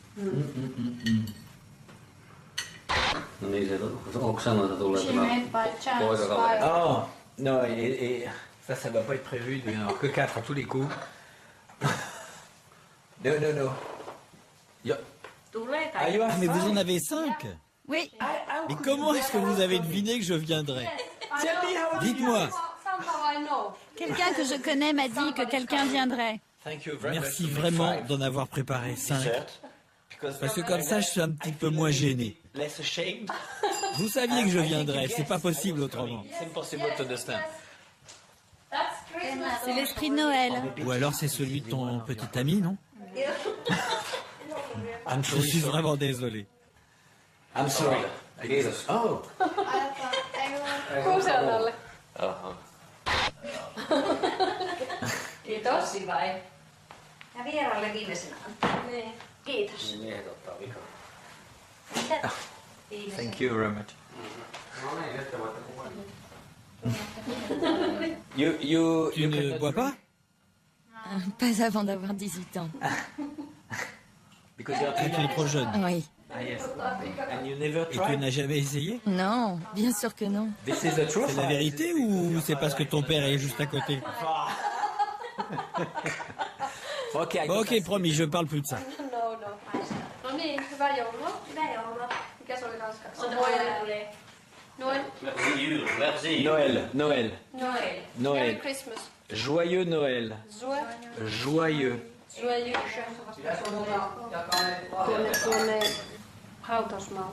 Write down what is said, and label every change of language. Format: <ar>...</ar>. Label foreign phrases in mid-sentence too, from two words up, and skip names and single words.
<fr>Oh, non, et ça va pas être prévu. Il n'y en aura que 4 à tous les coups. Non. Ah, mais vous en avez 5? Oui, Mais comment est-ce que vous avez deviné que je viendrais? Dites-moi.</fr> <en>Somehow I know.</en> <fr>quelqu'un que je connais m'a dit que quelqu'un viendrait. Merci vraiment d'en avoir préparé 5. Parce que comme ça, je suis un petit peu moins gêné. Vous saviez que je viendrais, c'est pas possible autrement. C'est l'esprit de Noël. Ou alors c'est celui de ton petit ami, non? Je suis vraiment désolé.</fr> <en>I'm sorry. Oh.</en> <fi>Kuusanalle. Kiitos. Ja vieraalle viimeisenä. Niin. Kiitos.</fi> <en>Thank you very much.</en> <fr>Tu ne bois pas? Pas avant d'avoir 18 ans. Tu es trop jeune. Oui. Et tu n'as jamais essayé? Non, bien sûr que non. C'est la vérité ou c'est parce que ton père est juste à côté? Bon, ok, promis, je parle plus de ça.</fr> <fi>No. No niin, hyvää joulua. Hyvää joulua. Mikä se oli ranskaksi?</fi> <fr>Noël. Noël. Noël. Noël.</fr> <en>Merry Christmas.</en> <fr>Joyeux Noël. Joyeux. Joyeux.</fr> <fi>Tuonne hautausmaalle.</fi>